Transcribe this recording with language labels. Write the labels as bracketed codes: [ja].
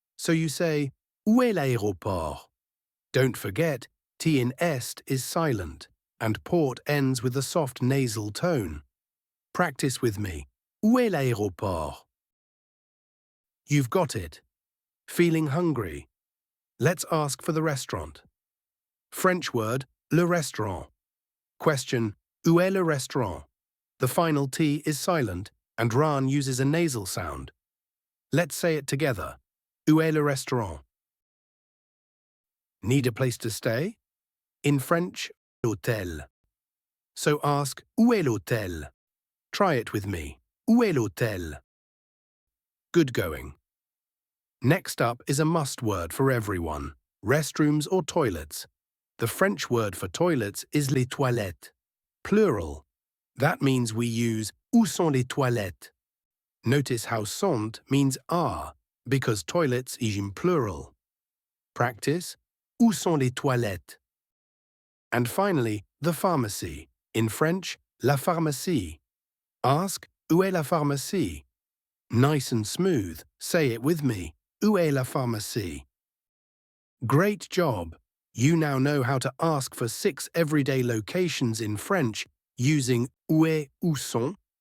[en] So you say, [fr] où est l'aéroport? [en] Don't forget, T in est is silent, and port ends with a soft nasal tone. Practice with me. [fr] Où est l'aéroport? [en] You've got it. Feeling hungry? Let's ask for the restaurant. French word, [fr] le restaurant. [en] Question, [fr] où est le restaurant? [en] The final T is silent, and Ran uses a nasal sound. Let's say it together. [fr] Où est le restaurant? [en] Need a place to stay? In French, l'hôtel. So ask, [fr] où est l'hôtel? Try [en] it with me. [fr] Où est l'hôtel? [en] Good going. Next up is a must word for everyone, restrooms or toilets. The French word for toilets is [fr] les toilettes, [en] plural. That means we use [fr] où sont les toilettes. [en] Notice how sont means are, because toilets is in plural. Practice, [fr] où sont les toilettes? [en] And finally, the pharmacy. In French, la pharmacie. Ask, [fr] où est la pharmacie? [en] Nice and smooth, say it with me. [fr] Où est la pharmacie? [en] Great job! You now know how to ask for 6 everyday locations in French using [fr] où est, où sont.